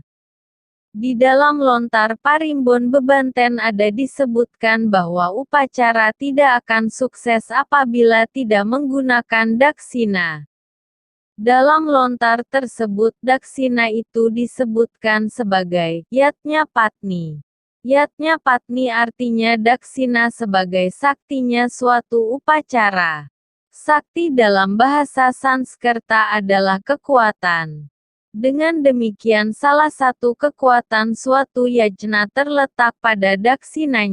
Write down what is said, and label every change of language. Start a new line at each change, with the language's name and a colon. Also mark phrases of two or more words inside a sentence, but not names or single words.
Indonesian: Di dalam lontar parimbon bebanten ada disebutkan bahwa upacara tidak akan sukses apabila tidak menggunakan daksina. Dalam lontar tersebut daksina itu disebutkan sebagai
Sanskrit: yatnya patni. Yatnya patni
Indonesian: artinya daksina sebagai saktinya suatu upacara. Sakti dalam bahasa Sanskerta adalah kekuatan. Dengan demikian salah satu kekuatan suatu yajna terletak pada daksinanya.